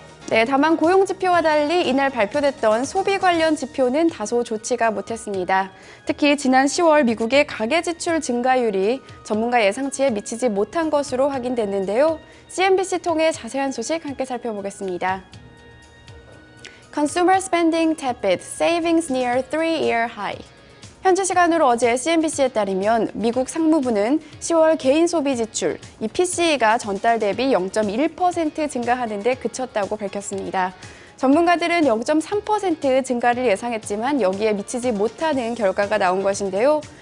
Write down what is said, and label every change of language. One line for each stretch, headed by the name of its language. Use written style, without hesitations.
Korean: 네, 다만 고용 지표와 달리 이날 발표됐던 소비 관련 지표는 다소 좋지가 못했습니다. 특히 지난 10월 미국의 가계 지출 증가율이 전문가 예상치에 미치지 못한 것으로 확인됐는데요. CNBC 통해 자세한 소식 함께 살펴보겠습니다.
English: Consumer spending tepid, savings near 3-year high.
Korean: 현지 시간으로 어제 CNBC에 따르면 미국 상무부는 10월 개인 소비 지출, 이 PCE가 전달 대비 0.1% 증가하는 데 그쳤다고 밝혔습니다. 전문가들은 0.3% 증가를 예상했지만 여기에 미치지 못하는 결과가 나온 것인데요.